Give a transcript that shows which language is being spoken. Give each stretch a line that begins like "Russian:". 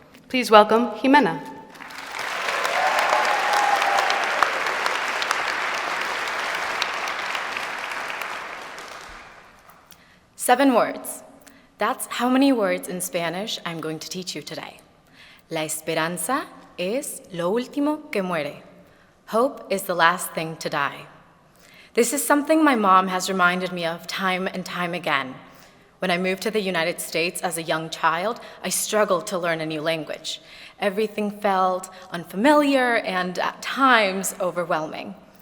English: Please welcome Jimena. Seven words. That's how many words in Spanish I'm going to teach you today.
Spanish: La esperanza es lo último que muere.
English: Hope is the last thing to die. This is something my mom has reminded me of time and time again. When I moved to the United States as a young child, I struggled to learn a new language. Everything felt unfamiliar and at times overwhelming.